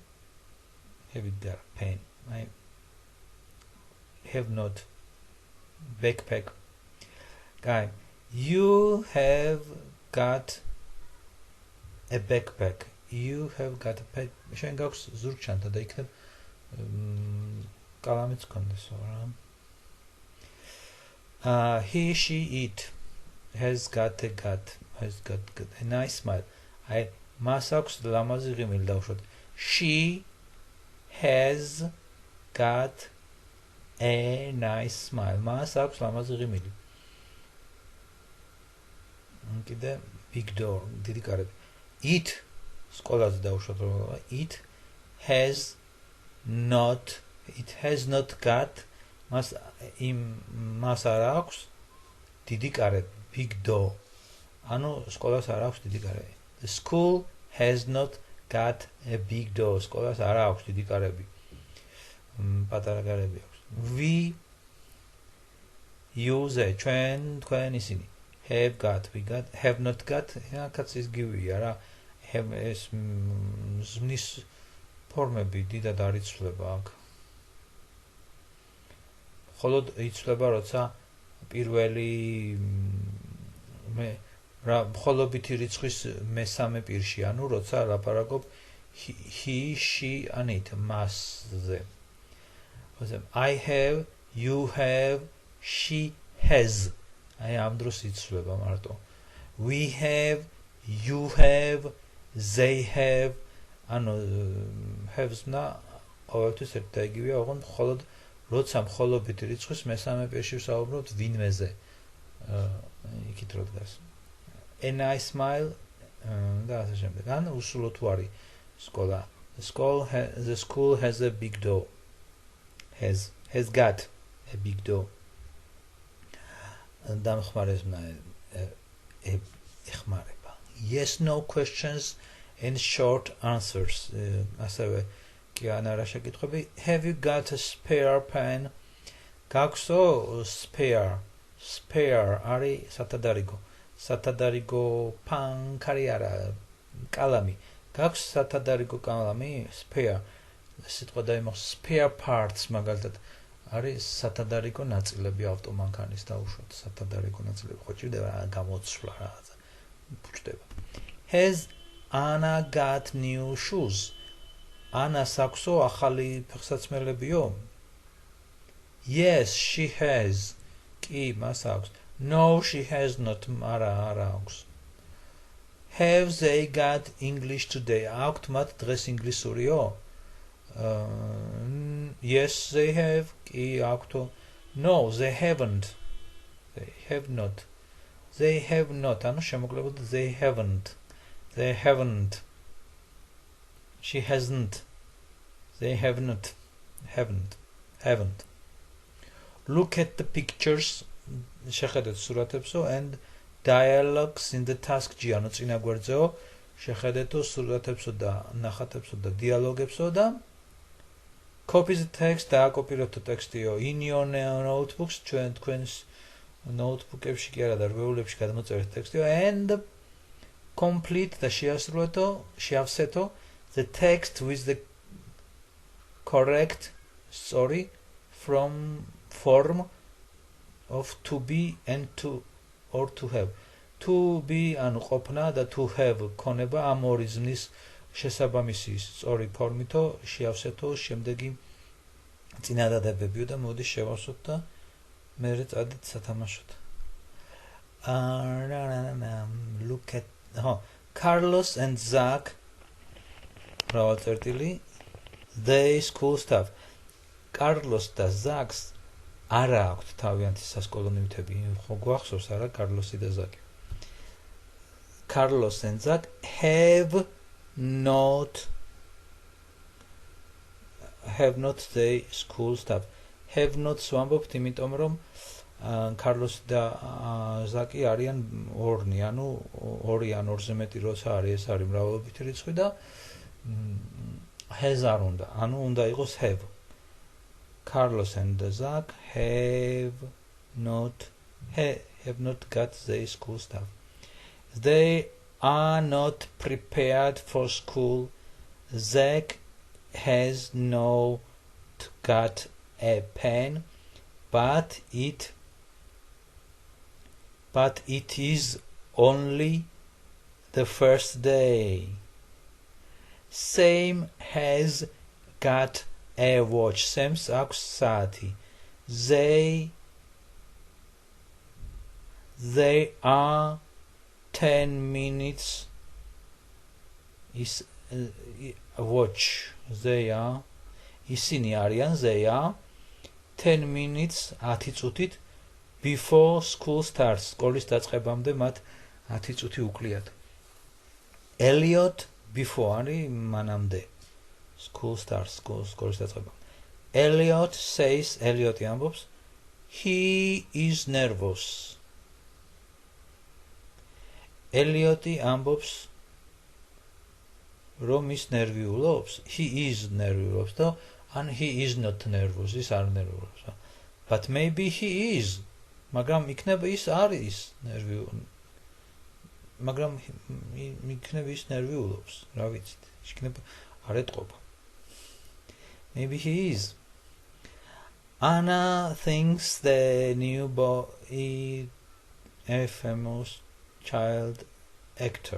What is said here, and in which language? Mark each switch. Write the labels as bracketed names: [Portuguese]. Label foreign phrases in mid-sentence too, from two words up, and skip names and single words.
[English] Have you got a pen? I have not. Backpack. Guy, you have got a backpack. You have got a backpack. [Georgian] შენ გაქვს ზურგჩანთა და იქნებ კალამიც კონდეს რა. [English] He, she, it has got a nice smile. [Georgian] I მას აქვს ლამაზი ღიმილი დავუშვათ. [English] She has got a nice smile. [Georgian] მას აქვს ლამაზი ღიმილი. კიდე [English] big door [Georgian] დიდი კარები. It სკოლაზე დავუშვათ რომ [English] it has not got [Georgian] მას არ აქვს დიდი კარები [English] big door [Georgian] ანუ სკოლას არ აქვს დიდი კარები. [English] The school has not got a big door [Georgian] სკოლას არ აქვს დიდი კარები პატარა კარები აქვს. [English] We use [Georgian] თქვენ ისინი [English] have got we got have not got [Georgian] კაც ის გივია რა have ეს ზმნის ფორმები დიდად არ იცვლება აქ. მხოლოდ იცვლება როცა პირველი მხოლობითი რიცხვის მესამე პირში ანუ როცა ლაპარაკობ [English] he she and it [Georgian] მასზე. [English] I have you have she has [Georgian] აი ამ დროს იცვლება მარტო. [English] We have you have they have [Georgian] ანუ have-ს-ნა ყოველთვის ერთ და იგივეა, ოღონდ მხოლოდ როცა მხოლობითი რიცხვის მესამე პირში ვსაუბრობთ ვინმეზე. იქით რო დგას. [English] And I smile [Georgian] და ასე შემდეგ. ან უსულო თუ არის სკოლა. [English] The school has a big door. Has got a big door. [Georgian] დამხმარებმა ეხმარება. [English] Yes, no questions and short answers. [Georgian] ასევე კი ან არა შეკითხვები. [English] Have you got a spare pen? [Georgian] გაქვსო spare არის სათადარიგო. სათადარიგო პანკარი არა კალამი. გაქვს სათადარიგო კალამი spare. სიტყვა დაიმახსოვრა [English] spare parts [Georgian] მაგალითად არის სათადარიგო ნაწილები ავტომანქანის დაუშვათ სათადარიგო ნაწილები ხო ჭირდება გამოცვლა რაღაცა ფუჭდება. [English] Has Anna got new shoes? [Georgian] Anna-ს აქვსო ახალი ფეხსაცმელებიო? [English] Yes, she has. [Georgian] კი, მას აქვს. [English] No, she has not. [Georgian] არა აქვს. [English] Have they got English today? [Georgian] აქვთ მათ დღეს ინგლისურიო? [English] Yes, they have. [Georgian] კი, აქვთო. [English] No, they haven't. They have not. They have not. [Georgian] ანუ შემოკლებული [English] they haven't. They haven't. She hasn't. They have not. Haven't. Look at the pictures. [Georgian] შეხედეთ სურათებსო [English] and dialogues in the task G. [Georgian] ანუ წინა გვერდზეო შეხედეთო სურათებსო და ნახატებსო და დიალოგებსო და [English] copy the text [Georgian] დააკოპირებთო ტექსტიო [English] in your notebooks [Georgian] თქვენს notebook-ებში კი არა და რვეულებში გადმოწერეთ ტექსტიო [English] and complete [Georgian] და შეავსეთო [English] the text with the correct form of to be and to or to have. To be [Georgian] ანუ ყოფნა და [English] to have [Georgian] ქონება ამ ორი ზმნის შესაბამისი სწორი ფორმითო შეავსეთო შემდეგი წინადადებებიო და მოდი შევავსოთ და მერე წადით სათამაშოდ. [English] Look at Carlos and Zach მრავალწერტილი they school stuff. [Georgian] Carlos და Zach's არა აქვთ თავიანთი სასკოლო ნივთები. ხო გვახსოვს არა კარლოსი და ზაკი. [English] Carlos and Zach have not they school stuff. Have not ვამბობთ იმიტომ რომ კარლოსი და ზაკი არიან ორნი, ანუ ორი ან ორზე მეტი როცა არის ეს არის მრავალობითი რიცხვი და has არ უნდა, ანუ უნდა იყოს have. Carlos and Zach have not got their school stuff. They are not prepared for school. Zach has not got a pen, but it is only the first day. Sam has got a watch. [Georgian] Sam's აქვს საათი. [English] They are 10 minutes is watch. They are [Georgian] ისინი არიან [English] they are 10 minutes 10 წუთით before school starts. [Georgian] სკოლის დაწყებამდე მათ 10 წუთი უკლიათ. Elliot before არის მანამდე. [English] School starts, [Georgian] სკოლის დაწყება. [English] Elliot says, [Georgian] Elliot ამბობს, [English] he is nervous. [Georgian] Elliot ამბობს, რომ ის ნერვიულობს, [English] he is [Georgian] ნერვიულობს და [English] and he is not nervous, [Georgian] ის არ ნერვიულობს. [English] But maybe he is. [Georgian] მაგრამ იქნება ის არის ნერვიულობს. მაგრამ იქნება ის ნერვიულობს, რა ვიცით. იქნება არ ეტყობა. [English] Maybe he is. Anna thinks the new boy is a famous child actor.